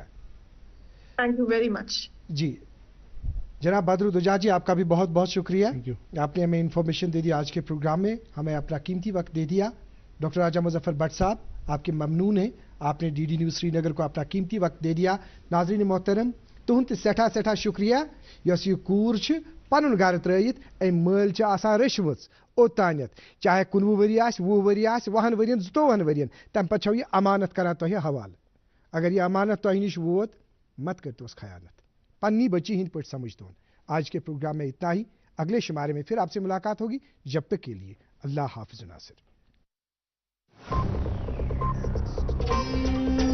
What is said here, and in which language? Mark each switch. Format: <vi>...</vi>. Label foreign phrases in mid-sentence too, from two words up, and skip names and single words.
<en>Thank you very much.</en> <ur>جی جناب بدر دجاج جی، آپ کا بھی بہت بہت شکریہ. آپ نے ہمیں انفارمیشن دے دی آج کے پروگرام میں، ہمیں اپنا قیمتی وقت دے دیا. ڈاکٹر راجہ مظفر بٹ صاحب، آپ کے ممنون ہیں، آپ نے DD نیوز سری نگر کو اپنا قیمتی وقت دے دیا. ناظرین محترم،</ur> <ks>تہد سٹھا شکریہ یس یہ کور پن گھر ترت ام مل آسان رچمت اوتانت، چاہے 19 وری آس، 20 وری آس، 10 ورین 22 ورین، تم پتہ چھو یہ امانت کران تہ حوالہ. اگر یہ امانت تہ نش ووت مت کرتوس خیانت، پنی بچی ہند پٹ سمجھتون.</ks> <ur>آج کے پروگرام میں اتنا ہی. اگلے شمارے میں پھر آپ سے ملاقات ہوگی. جب تک کے لیے اللہ حافظ ناصر.</ur>